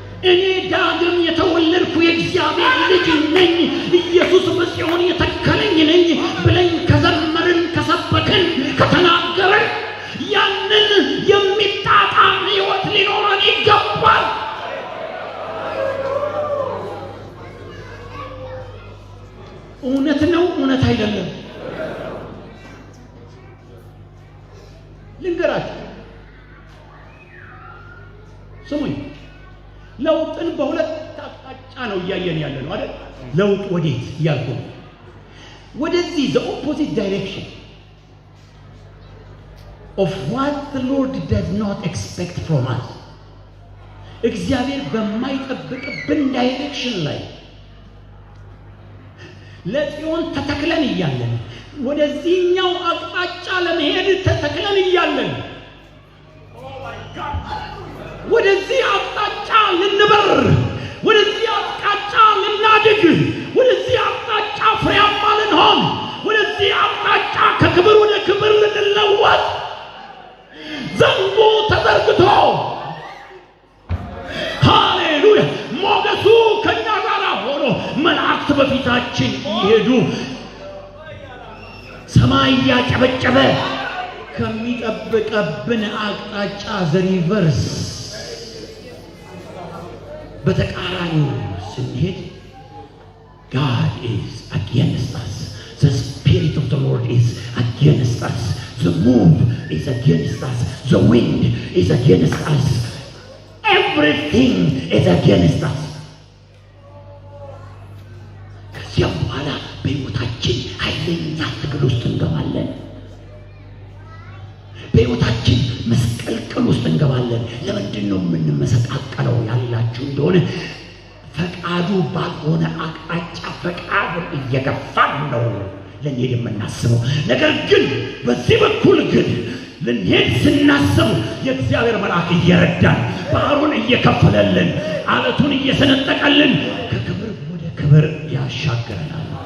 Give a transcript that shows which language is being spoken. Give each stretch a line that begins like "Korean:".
Amharic: እኔ ዳግም የተወለድኩ የእግዚአብሔር ልጅ ነኝ፣ ኢየሱስ በጽዮን የተከለኝ ነኝ ብለን ከዘመርን ከሰበክን ከተናገርን ያንን የሚጣጣም ህይወት ሊኖረን ይገባል። እውነት ነው፣ እውነት አይደለም? ልንገራችሁ፣ ስሙኝ። ለውጥን በሁለት አቅጣጫ ነው እያየን ያለ ነው አይደል? ለውጥ ወዴት እያልኩ ነው? ወደዚህ
English: the opposite direction of what the Lord does not expect from us.
Amharic: እግዚአብሔር በማይጠብቅብን ዳይሬክሽን ላይ ለጽዮን ተተክለን እያለን ወደዚህኛው አቅጣጫ ለመሄድ ተተክለን እያለን ወደዚህ አቅጣጫ ልንበር፣ ወደዚህ አቅጣጫ ልናድግ፣ ወደዚህ አቅጣጫ ፍሬያማ ልንሆን፣ ወደዚህ አቅጣጫ ከክብር ወደ ክብር ልንለወጥ ዘንጉ ተዘርግቶ ሃሌሉያ ሞገሱ ከኛ ጋር ሆኖ መላእክት በፊታችን ይሄዱ፣ ሰማይ ያጨበጨበ ከሚጠብቀብን አቅጣጫ ዘሪቨርስ በተቃራኒው ስንሄድ
English: God is against us. The Spirit of the Lord is against us. The move is against us. The wind is against us. Everything is against us.
Amharic: ከዚያ በኋላ በሕይወታችን ኃይለኛ ትግል ውስጥ እንገባለን። በሕይወታችን መስቀልቅል ውስጥ እንገባለን። ለምንድን ነው የምንመሰቃቀለው ያላችሁ እንደሆነ ፈቃዱ ባልሆነ አቅጣጫ ፈቃዱን እየገፋን ነው ልንሄድ የምናስበው። ነገር ግን በዚህ በኩል ግን ልንሄድ ስናስብ የእግዚአብሔር መልአክ እየረዳን ባህሩን እየከፈለልን አለቱን እየሰነጠቀልን ከክብር ወደ ክብር ያሻገረናል።